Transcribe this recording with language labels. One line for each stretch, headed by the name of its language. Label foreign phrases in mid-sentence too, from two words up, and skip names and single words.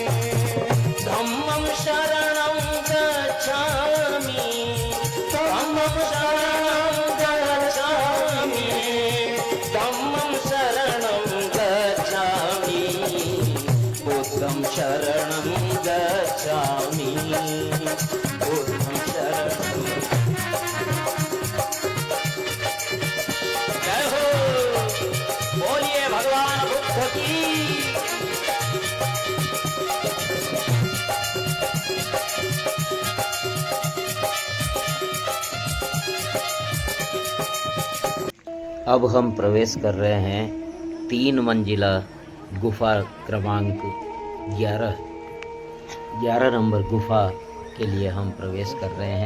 Pali: धम्मं शरणं गच्छामि धम्मं शरणं गच्छामि धम्मं शरणं गच्छामि बुद्धं शरणं गच्छामि बुद्धं शरणं
Hindi: जय हो बोलिए भगवान बुद्ध की अब हम प्रवेश कर रहे हैं 3 मंजिला गुफा क्रमांक 11 नंबर गुफा के लिए हम प्रवेश कर रहे हैं।